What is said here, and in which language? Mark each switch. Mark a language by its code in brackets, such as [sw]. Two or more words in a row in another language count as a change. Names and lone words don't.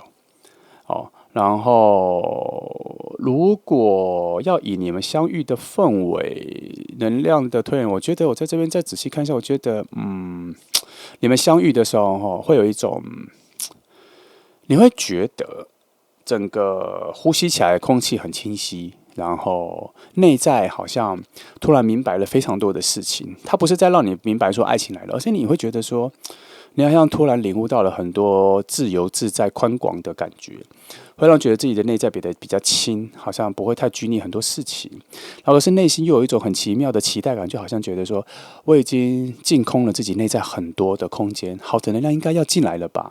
[zh] 好，然後如果要以你們相遇的氛圍、能量的推演，我覺得我在這邊再仔細看一下，我覺得，你們相遇的時候，會有一種，你會覺得整個呼吸起來的空氣很清晰，然後內在好像突然明白了非常多的事情。它不是在讓你明白說愛情來了，而是你會覺得說，你好像突然領悟到了很多自由自在、寬廣的感覺，會讓覺得自己的內在變得比較輕，好像不會太拘泥很多事情。然後是內心又有一種很奇妙的期待感，就好像覺得說，我已經淨空了自己內在很多的空間，好的能量應該要進來了吧？